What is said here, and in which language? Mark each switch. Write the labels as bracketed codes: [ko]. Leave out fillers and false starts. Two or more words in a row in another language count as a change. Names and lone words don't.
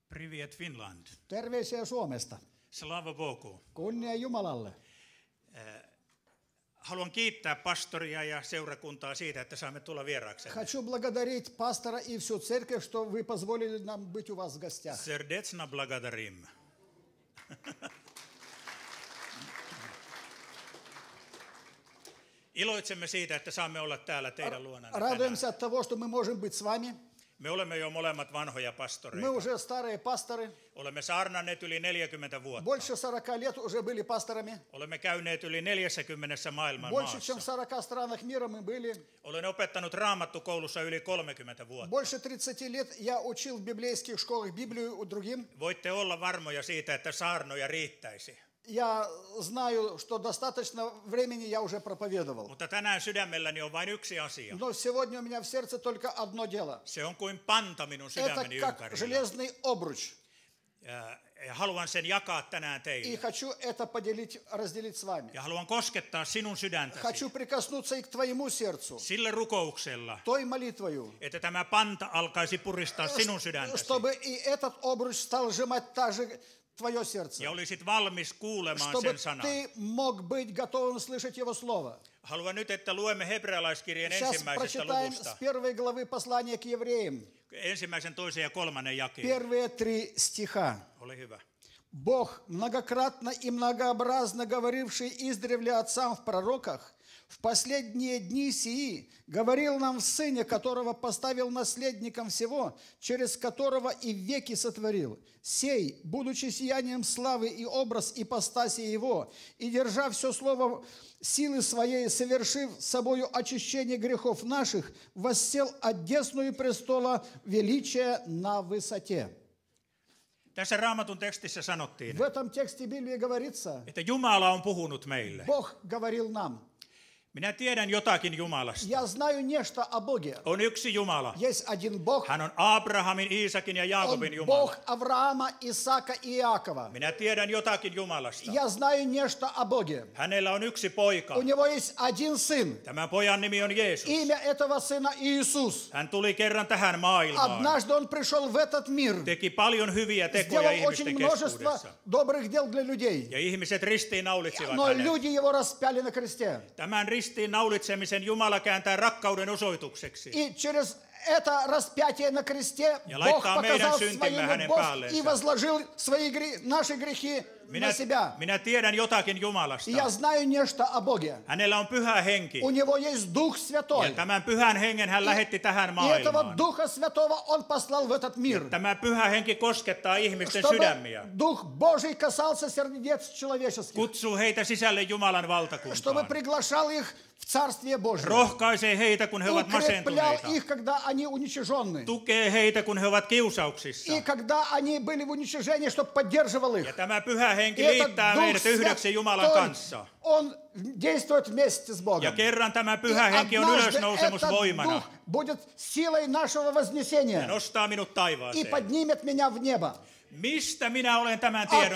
[ru] Privet Finland. [fi] Terveisiä Suomesta. [ru] Слава Богу. [fi] Kunnia Jumalalle. Haluan kiittää pastoria ja seurakuntaa siitä, että saamme tulla vieraaksemme. [ru] Хочу благодарить пастора и всю церковь, что вы позволили нам быть у вас в гостях. Сердечно благодарим. [fi] Iloitsemme siitä, että saamme olla täällä teidän luonanne [ru] Радуемся [fi] tänään. [ru] от того, что мы можем быть с вами. [fi] Me olemme jo molemmat vanhoja [ru] Мы [fi] pastoreita. [ru] уже старые пасторы. [fi] Olemme saarnanneet yli 40 vuotta. [ru] Больше 40 лет уже были пасторами. [fi] Olemme käyneet yli 40 maailman [ru] Больше чем в [fi] maassa. [ru] 40 странах мира мы были. [fi] Olen opettanut Raamattukoulussa yli 30 vuotta. [ru] Больше 30 лет я учил в библейских школах Библию другим. [fi] Voitte olla varmoja siitä, että saarnoja riittäisi. [ru] Я знаю, что достаточно времени я уже проповедовал. [fi] Mutta tänään sydämelläni on vain yksi asia. [ru] Но сегодня у меня в сердце только одно дело. [fi] Se on kuin panta minun [ru] Это [fi] sydämeni [ru] как [fi] ympärillä. [ru] железный обруч. [fi] Ja haluan sen jakaa tänään [ru] И [fi] teille. [ru] хочу это разделить с вами. [fi] Ja haluan koskettaa sinun sydäntäsi [ru] Хочу прикоснуться и к твоему сердцу, [fi] sillä rukouksella, [ru] той молитвою, [fi] että tämä panta alkaisi puristaa sinun sydäntäsi. [ru] чтобы и этот обруч стал сжимать также твое сердце. [fi] Ja olisit valmis kuulemaan [ru] Чтобы [fi] sen sanan. [ru] ты мог быть готовым слышать его слово. [fi] Haluan nyt, että luemme hebrealaiskirjeen [ru] Сейчас [fi] ensimmäisestä [ru] прочитаем [fi] luvusta. [ru] с первой главы послания к евреям. [fi] Ensimmäisen, toisen ja kolmannen jakeen. [ru] Первые 3 стиха. [fi] Ole hyvä. [ru] Бог, многократно и многообразно говоривший издревле отцам в пророках, в последние дни сии говорил нам в Сыне, которого поставил наследником всего, через которого и веки сотворил. Сей, будучи сиянием славы и образ ипостаси Его, и держа все слово силы своей, совершив собою очищение грехов наших, воссел одесную престола величия на высоте. [fi] Tässä Raamatun tekstissä sanottiin, [ru] В этом тексте Библии говорится, [fi] että Jumala on puhunut meille. [ru] Бог говорил нам. [fi] Minä tiedän jotakin Jumalasta. [ru] Я знаю нечто о Боге. [fi] On yksi Jumala. [ru] Есть один Бог. [fi] Hän on Abrahamin, Iisakin ja [ru] Он [fi] Jaakobin [ru] Бог [fi] Jumala. [ru] Авраама, Исаака и Иакова. [fi] Minä tiedän jotakin Jumalasta. [ru] Я знаю нечто о Боге. [fi] Hänellä on yksi poika. [ru] У него есть один сын. [fi] Tämän pojan nimi on Jeesus. [ru] Имя этого сына Иисус. [fi] Hän tuli kerran tähän maailmaan. [ru] Однажды он пришел в этот мир. [fi] Teki paljon hyviä tekoja [ru] Сделал очень [fi] ihmisten [ru] множество [fi] keskuudessa. [ru] добрых дел для людей. [fi] Ja ihmiset ristiinnaulitsivat [ru] Но [fi] hänet. [ru] люди его распяли на кресте. [fi] Tämän ristiinnaulitsemisen Jumala kääntää rakkauden osoitukseksi. [ru] И через это распятие на кресте [fi] Ja [ru] Бог [fi] laittaa meidän [ru] показал [fi] syntimme [ru] свою [fi] hänen [ru] любовь [fi] päälleensä. [ru] и возложил наши грехи на себя. [fi] Minä tiedän jotakin Jumalasta. [ru] Я знаю нечто о Боге. [fi] Hänellä on pyhä henki. [ru] У него есть Дух Святой. [fi] Ja tämän pyhän hengen hän lähetti tähän [ru] И этого [fi] maailmaan. [ru] Духа Святого Он послал в этот мир. [fi] Tämä pyhä henki koskettaa ihmisten [ru] Чтобы [fi] sydämiä. [ru] Дух Божий касался сердец человеческих. [fi] Kutsuu heitä sisälle Jumalan [ru] Чтобы [fi] valtakuntaan. [ru] приглашал их в Царствие Божие. [fi] Rohkaisee heitä, kun he ovat [ru] Укреплял [fi] masentuneita. [ru] их, когда они уничиженны. [fi] Tukee heitä, kun he ovat kiusauksissa. [ru] И когда они были в уничижении, чтобы поддерживал их. [fi] Ja tämä pyhä henki [ru] Этот [fi] liittää [ru] Дух [fi] meidät yhdeksi Jumalan [ru] Святой, [fi] kanssa. [ru] Он действует вместе с [fi] Ja [ru] Богом. [fi] kerran tämä [ru] И [fi] pyhä henki on [ru] однажды [fi] ylösnousemusvoimana. [ru] этот Дух будет силой нашего [fi] Ja [ru] вознесения [fi] nostaa minut [ru] и [fi] taivaaseen. [ru] поднимет меня в небо. [fi] Mistä minä olen tämän tiedon